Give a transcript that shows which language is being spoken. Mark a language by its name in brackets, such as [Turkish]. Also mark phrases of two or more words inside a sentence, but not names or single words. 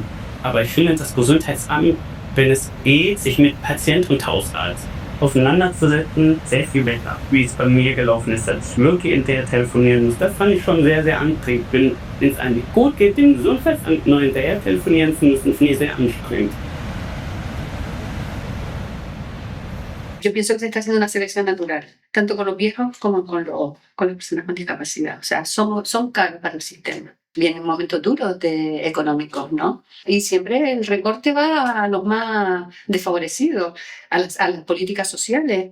[German] Aber ich finde, das Gesundheitsamt, wenn es geht, sich mit Patient und Hausarzt auseinanderzusetzen, sehr viel besser, wie es bei mir gelaufen ist, als ich wirklich hinterher telefonieren muss. Das fand ich schon sehr, sehr anstrengend. Wenn es einem nicht gut geht, dem Gesundheitsamt neu hinterher telefonieren zu müssen, finde ich sehr anstrengend. [Spanish] Yo pienso que se está haciendo una selección natural, tanto con los viejos como con las personas con discapacidad. O sea, son caros para el sistema. Vienen momentos duros económicos, ¿no? Y siempre el recorte va a los más desfavorecidos, a las políticas sociales.